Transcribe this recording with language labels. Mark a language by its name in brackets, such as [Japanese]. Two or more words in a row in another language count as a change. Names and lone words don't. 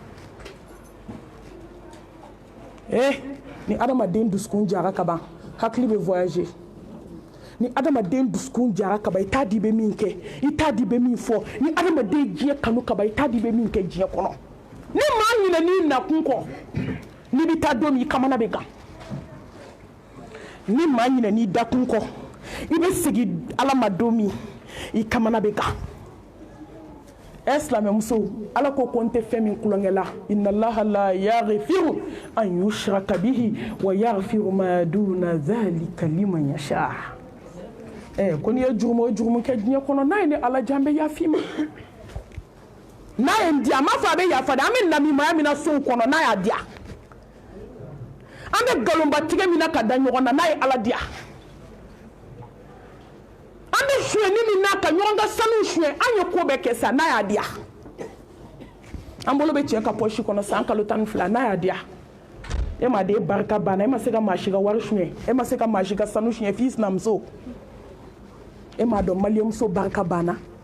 [Bambara] ni adamaden dusukun jara ka ban hakili bɛ voyager ni adamaden dusukun jara ka ban I t'a di bɛ min kɛ I t'a di bɛ min fɔ ni adamaden diɲɛ kanu ka ban I t'a di bɛ min kɛ diɲɛ kɔnɔ ni maa ɲinɛ n'i nakun kɔ n'i bɛ taa don min I kamana bɛ gan ni maa ɲinɛ n'i dakun kɔ I bɛ segin Ala ma don min I kamana bɛ gan silamɛmuso Ala ko ko n tɛ fɛn min kulonkɛ la [Arabic] إن الله لا يغفر أن يشرك به ويغفر ما دون ذلك لمن يشاء [Bambara] ko n'i ye jurumu o jurumu kɛ diɲɛ kɔnɔ n'a ye ne Ala diya n bɛ yafa I ma n'a ye n diya n m'a fɔ a bɛ yafa dɛ an bɛ namimaya min na sow kɔnɔ n'a y'a diya an bɛ nkalonbatigɛ min na ka da ɲɔgɔn na n'a ye Ala diya an bɛ suɲɛni min na ka ɲɔgɔn ka sanu suɲɛ an ye ko bɛɛ kɛ sa n'a y'a diya an bolo bɛ cɛ ka poche kɔnɔ san kalo 12 n'a y'a diya e ma de barika banna e ma se ka maa si ka wari suɲɛ e ma se ka maa si ka sanu suɲɛ f'i sinamuso e m'a dɔn maliyamuso barika banna